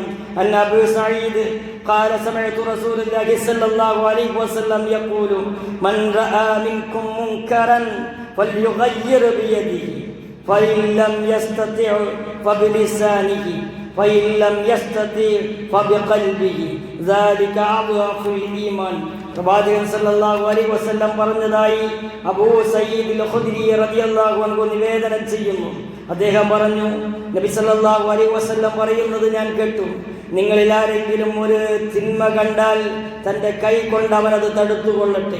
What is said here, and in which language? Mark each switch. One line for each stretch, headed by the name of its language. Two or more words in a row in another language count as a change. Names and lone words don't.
Arabic: عن أبي سعيد قال سمعت رسول الله صلى الله عليه وسلم يقول من رأى منكم منكرا فليغيره بيده فإن لم يستطع فبلسانه فإن لم يستطع فبقلبه ذلك أضعف الإيمان.
Malayalam: പ്രവാചകൻ
Arabic: صلى الله عليه وسلم
Malayalam: പറഞ്ഞതായി അബൂ സഈദ് അൽ ഖുദ്രി
Arabic: رضي الله عنه
Malayalam: നിവേദനം ചെയ്യുന്നു. അദ്ദേഹം പറഞ്ഞു, നബി
Arabic: صلى الله عليه وسلم
Malayalam: പറയുന്നത് ഞാൻ കേട്ടു, നിങ്ങളിൽ ആരെങ്കിലും ഒരു തിന്മ കണ്ടാൽ തൻ്റെ കൈ കൊണ്ട് അവനത് തടുത്തുകൊള്ളട്ടെ.